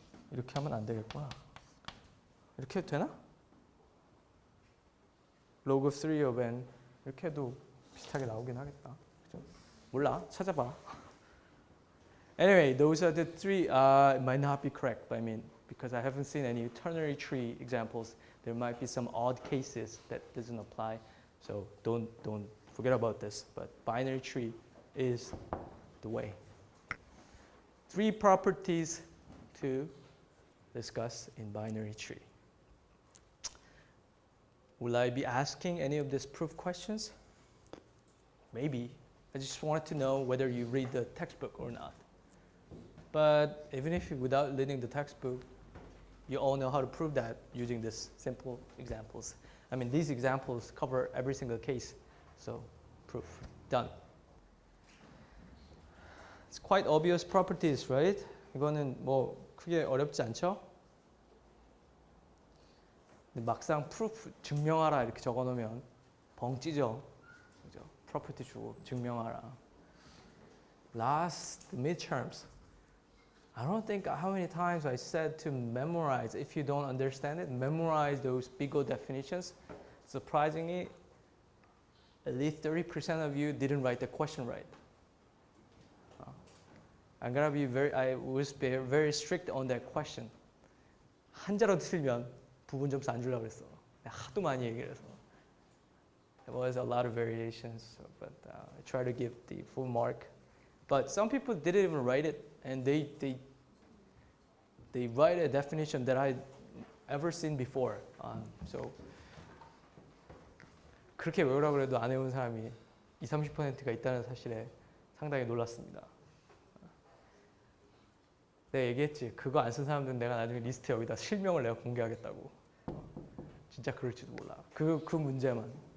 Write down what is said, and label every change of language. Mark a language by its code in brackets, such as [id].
[ko] 이렇게 하면 안 되겠구나. 이렇게 해도 되나? [en] log of 3 of n [ko] 이렇게 해도 비슷하게 나오긴 하겠다. 그죠? 몰라, 찾아봐. [en] Anyway, those are the 3. It might not be correct, but I mean, because I haven't seen any ternary tree examples, there might be some odd cases that doesn't apply. So don't forget about this. But binary tree is the way. 3 properties to discuss in binary tree. Will I be asking any of these proof questions? Maybe. I just wanted to know whether you read the textbook or not. But even if without reading the textbook, you all know how to prove that using these simple examples. I mean, these examples cover every single case. So proof, done. It's quite obvious properties, right? [ko] 이거는 뭐 크게 어렵지 않죠? 근데 막상 proof 증명하라 이렇게 적어놓으면 벙찌죠. 그죠? property 주고 증명하라. [en] Last midterms. I don't think how many times I said to memorize. If you don't understand it, memorize those big O definitions. Surprisingly, at least 30% of you didn't write the question right. I was very strict on that question. [ko] 한자로 틀면 부분 점수 안 주려고 그랬어. 하도 많이 얘기를 해서. [en] There was a lot of variations, but I try to give the full mark. But some people didn't even write it, and they write a definition that I'd ever seen before. [ko] So 그렇게 외우라고 해도 안 외운 사람이 20-30%가 있다는 사실에 상당히 놀랐습니다. 내가 얘기했지. 그거 안 쓴 사람들은 내가 나중에 리스트 여기다 실명을 내가 공개하겠다고. 진짜 그럴지도 몰라. 그 문제만.